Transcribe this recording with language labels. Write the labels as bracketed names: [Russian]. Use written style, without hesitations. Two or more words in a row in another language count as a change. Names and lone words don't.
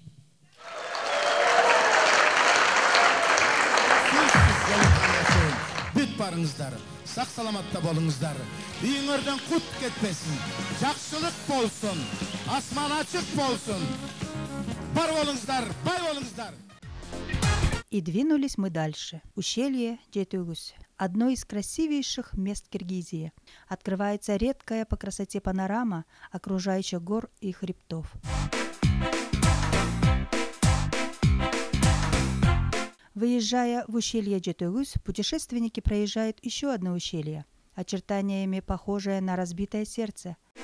[Kyrgyz] Бүт барыңыздар, сак саламатта болуңуздар. Үйүңөрдөн кут кетпесин, жакшылык болсун, асман ачык болсун. Бар болуңуздар, бай болуңуздар. [Russian] И двинулись мы дальше. Ущелье Жетөгүз. Одно из красивейших мест Киргизии. Открывается редкая по красоте панорама окружающих гор и хребтов. Выезжая в ущелье Жетөгүз, путешественники проезжают еще одно ущелье, очертаниями похожее на разбитое сердце.